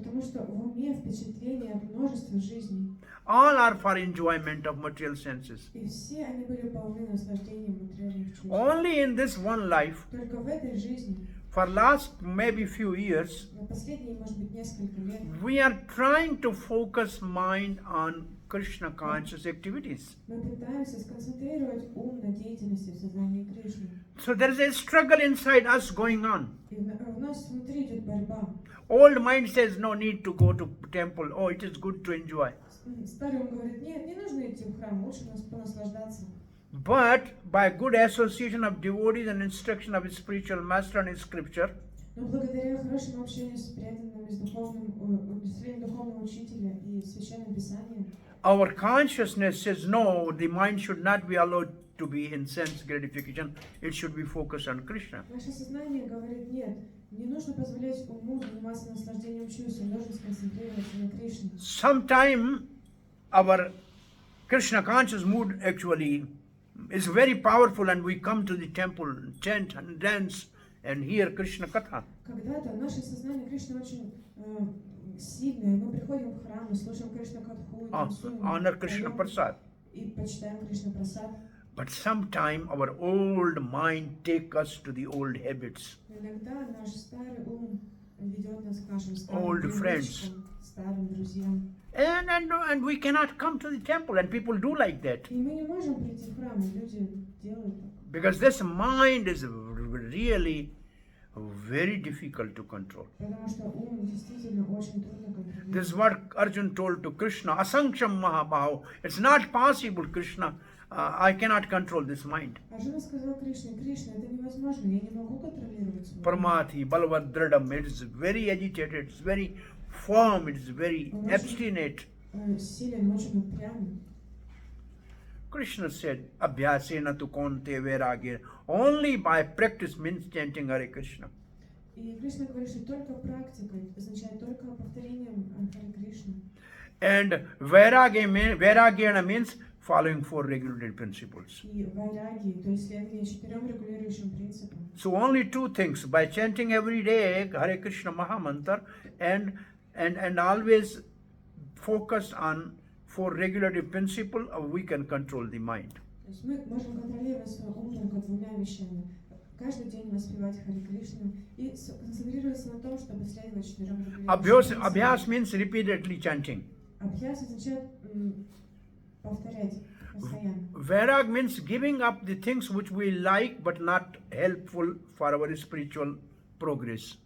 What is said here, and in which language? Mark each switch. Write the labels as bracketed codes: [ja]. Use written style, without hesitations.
[ru] Потому что в уме впечатления от множества жизней. [en] All are for enjoyment of material senses. [ru] И все они были полны наслаждением материальных чувств. [en] Only in this one life, [ru] Только в этой жизни, [en] for last maybe few years, [ru] на последние, может быть, несколько лет, [en] we are trying to focus mind on Krishna conscious activities. [ru] мы пытаемся сконцентрировать ум на деятельности в сознании Кришны. [en] So there is a struggle inside us going on. [ru] И у нас внутри идет борьба. [en] Old mind says no need to go to temple. Oh, it is good to enjoy. [ru] Старый ум говорит, нет, не нужно идти в храм, лучше нас понаслаждаться. [en] But by good association of devotees and instruction of his spiritual master and his scripture, [ru] Но благодаря хорошему общению с преданными, с духовным учителя и священным писанием, [en] our consciousness says no, the mind should not be allowed to be in sense gratification. It should be focused on Krishna. [ru] наше сознание говорит, нет, не нужно позволять уму заниматься наслаждением чувств, он должен сконцентрироваться на Кришне. [en] Sometime our Krishna conscious mood actually is very powerful and we come to the temple, chant and dance and hear Krishna Katha. [ru] Когда-то наше сознание Кришны очень сильное, мы приходим в храм и слушаем Кришна Катху, [en] Honor Krishna Prasad. [ru] и почитаем Кришна Прасад. [en] But sometime our old mind take us to the old habits. [ru] Иногда наш старый ум ведет нас к нашим [en] Old [ru] старым [en] friends. [ru] привычкам, старым друзьям. [en] And we cannot come to the temple and people do like that. [ru] И мы не можем прийти в храм, и люди делают так. [en] Because this mind is really very difficult to control. [ru] Потому что ум действительно очень трудно контролировать. [en] This is what Arjun told to Krishna, [sa] Asanksham Mahabhav. [en] It's not possible, Krishna. I cannot control this mind. [ru] Арджуна сказал Кришне, Кришна, это невозможно, я не могу контролировать свой ум. [sa] Parmati, Balavadradam, [en] it is very agitated, it's very firm, it is very obstinate. [ru] Силен, очень упрямый. [en] Krishna said, [sa] Abhyasena tu konte vairagya. [en] Only by practice means chanting Hare Krishna. [ru] И Кришна говорит, что только практикой означает только повторением Харе Кришны. [en] And vairagya means following four regulated principles. [ru] И вайраги, то есть следование 4 регулирующим принципам. [en] So only two things, by chanting every day Hare Krishna Mahamantra and always focus on four regulative principles, we can control the mind. [ru] То есть мы можем контролировать свой ум только 2 вещами. Каждый день воспевать Харе Кришну и концентрироваться на том, чтобы следовать 4 регулирующим [en] Abhyas means repeatedly chanting. [ru] Абхьяс означает повторять постоянно. [en] Vairag means giving up the things which we like but not helpful for our spiritual progress.